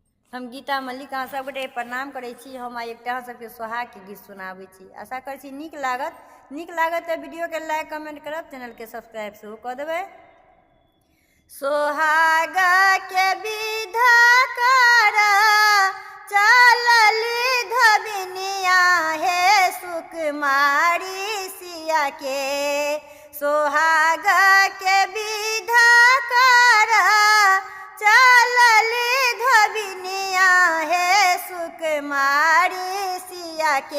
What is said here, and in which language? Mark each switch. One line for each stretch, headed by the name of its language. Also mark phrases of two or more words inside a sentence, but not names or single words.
Maithili: हम गीता मल्लिक अहाँ सबगोटे प्रणाम करै छी। हम आइ एकटा अहाँ सबके सोहागके गीत सुनाबै छी। आशा करै छी नीक लागत तऽ वीडियोके लाइक कमेंट करब, चैनलके सब्सक्राइब सेहो कऽ देबै। सोहाग के विधा कर चलली धबिनिया हे सुकुमारी सिया के। सोहाग के विधा कर चलली धबिनिया हे सुकुमारी सिया के।